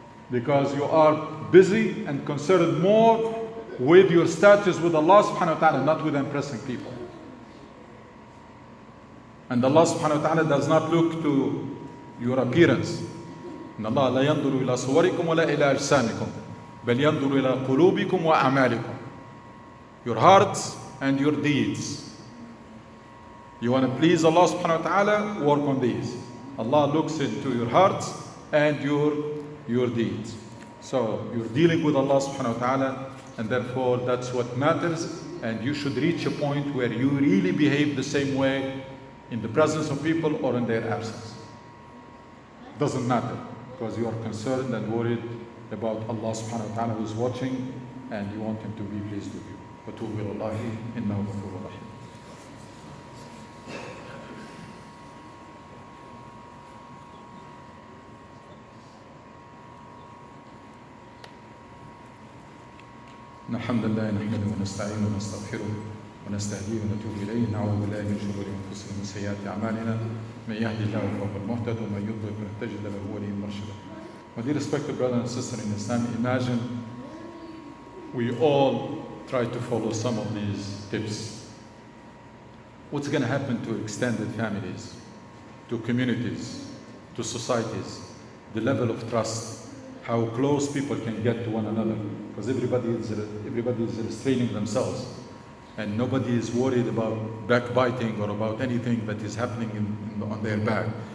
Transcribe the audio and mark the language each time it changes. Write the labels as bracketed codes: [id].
[en] because you are busy and concerned more with your status with Allah subhanahu wa ta'ala, not with impressing people. And Allah subhanahu wa ta'ala does not look to your appearance. [ar] إن الله لا ينظر إلى صوركم ولا إلى أجسامكم بل ينظر إلى قلوبكم وأعمالكم. [en] Your hearts and your deeds. You want to please Allah subhanahu wa ta'ala, work on these. Allah looks into your hearts and your deeds. So you're dealing with Allah subhanahu wa ta'ala, and therefore that's what matters, and you should reach a point where you really behave the same way in the presence of people or in their absence. Doesn't matter, because you are concerned and worried about Allah subhanahu wa ta'ala who is watching, and you want Him to be pleased with you. [ar] وَتُوبُوا إِلَى اللَّهِ إِنَّهُ غَفُورٌ رَحِيمٌ. إن الحمد لله نحمده ونستعينه ونستغفره ونستهديه ونتوب إليه. نعوذ بالله من شرور أنفسنا ومن سيئات أعمالنا. من يهدي الله فهو المهتد ومن يضلل فلن تجد له وليا مرشدا. [en] My dear respected brother and sister in Islam, imagine we all try to follow some of these tips. What's going to happen to extended families, to communities, to societies? The level of trust, how close people can get to one another, because everybody is restraining themselves, and nobody is worried about backbiting or about anything that is happening on their back.